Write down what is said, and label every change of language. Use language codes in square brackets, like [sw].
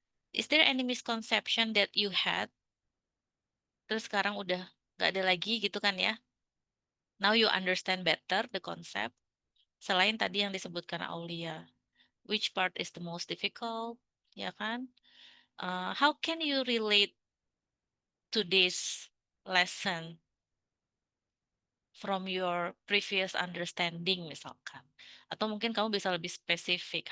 [en] Is there any misconception that you had? [id] Terus sekarang udah nggak ada lagi gitu kan ya. [en] Now you understand better the concept. [id] Selain tadi yang disebutkan Aulia. [en] Which part is the most difficult? [id] Ya kan? [en] How can you relate to this lesson from your previous understanding [id] misalkan? Atau mungkin kamu bisa lebih spesifik.